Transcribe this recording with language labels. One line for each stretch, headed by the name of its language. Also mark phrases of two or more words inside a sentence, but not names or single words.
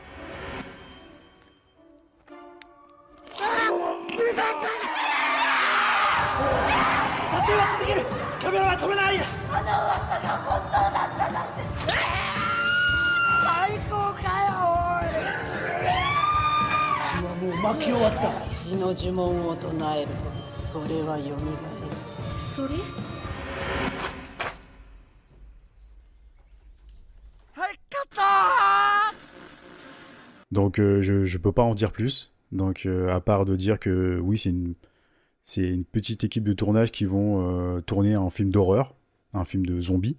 Japanese: 撮影は続けるカメラは止めない最高かよおい血はもう巻き終わった死の呪文を唱えると、それはよみがえる。それ？
French: Donc, je peux pas en dire plus. Donc, à part de dire que oui, c'est une petite équipe de tournage qui vont tourner un film d'horreur, un film de zombies.